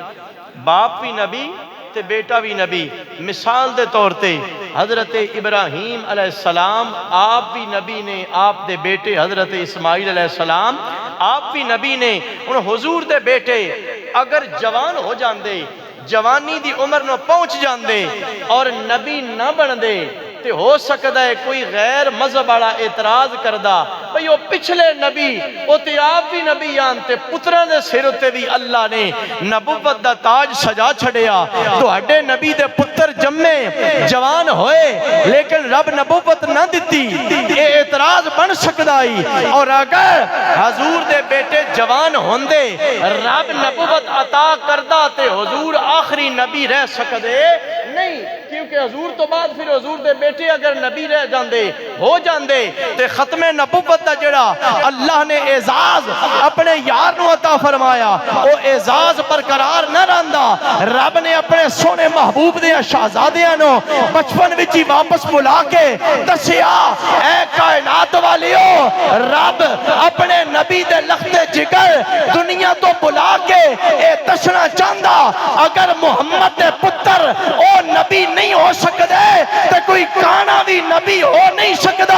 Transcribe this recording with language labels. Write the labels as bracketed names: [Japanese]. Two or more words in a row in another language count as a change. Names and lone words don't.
[Punjabi] باپ بھی نبی تے بیٹا بھی نبی۔ مثال دے طور تے حضرت ابراہیم [Arabic] علیہ السلام [Punjabi] آپ بھی نبی نے، آپ دے بیٹے حضرت اسماعیل [Arabic] علیہ السلام [Punjabi] آپ بھی نبی نے۔ ان حضور دے بیٹے اگر جوان ہو جاندے، جوانی دی عمر نو پہنچ جاندے اور نبی نہ بن دے تے ہو سکتا ہے کوئی غیر مذہب والا اعتراض کردہ بھئی وہ پچھلے نبی وہ تے آپ بھی نبی آنتے پتران دے سر تے بھی اللہ نے نبوت دا تاج سجا چھڑیا۔ تو ہڈے نبی دے پتر جمے جوان ہوئے لیکن رب نبوت نہ دیتی، یہ اعتراض بن سکتا ہی۔ اور اگر حضور دے بیٹے جوان ہوندے رب نبوت عطا کردہ تے حضور آخری نبی رہ سکتے نہیں، کیونکہ حضور تو بعد پھر حضور دے بیٹے اگر نبی رہ جاندے ہو جاندے تے ختم نبوت دا جڑا اللہ نے اعزاز اپنے یار نو عطا فرمایا وہ اعزاز برقرار نہ رہندا۔ رب نے اپنے سونے محبوب دے شہزادیاں نو بچپن وچ ہی واپس بلا کے دسیا اے کائنات والیو، رب اپنے نبی دے لخت جگر دنیا تو بلا کے اے دسنا چاہندا اگر محمد دے پتر او نبی نہیں ہو سکتے تو کوئی کانا بھی نبی ہو نہیں سکتا۔